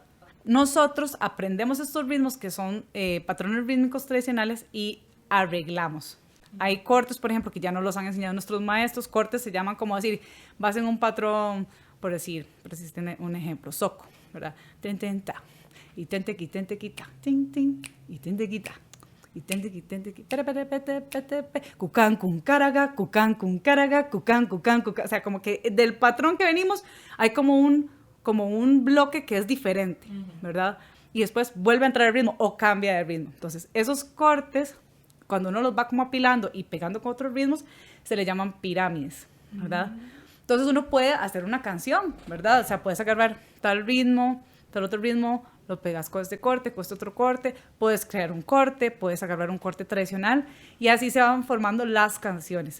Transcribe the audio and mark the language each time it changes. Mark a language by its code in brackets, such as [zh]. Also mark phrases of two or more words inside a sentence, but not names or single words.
[es] Nosotros aprendemos estos ritmos que son patrones rítmicos tradicionales y arreglamos. Hay cortes, por ejemplo, que ya nos los han enseñado nuestros maestros. Cortes se llaman como decir, vas en un patrón, por decir un ejemplo, soco, ¿verdad? Ten-ten-ta. Y tente quita, ting ting, y tente quita, y tente quita, cucán cun caraga, cucán cun caraga, cucán cucán cucán, o sea, como que del patrón que venimos hay como un bloque que es diferente, ¿verdad? Y después vuelve a entrar el ritmo o cambia de ritmo. Entonces, esos cortes, cuando uno los va como apilando y pegando con otros ritmos, se le llaman pirámides, ¿verdad? Entonces uno puede hacer una canción, ¿verdad? O sea, puedes agarrar tal ritmo, tal otro ritmo, lo pegas con este corte, con este otro corte, puedes crear un corte, puedes agarrar un corte tradicional y así se van formando las canciones.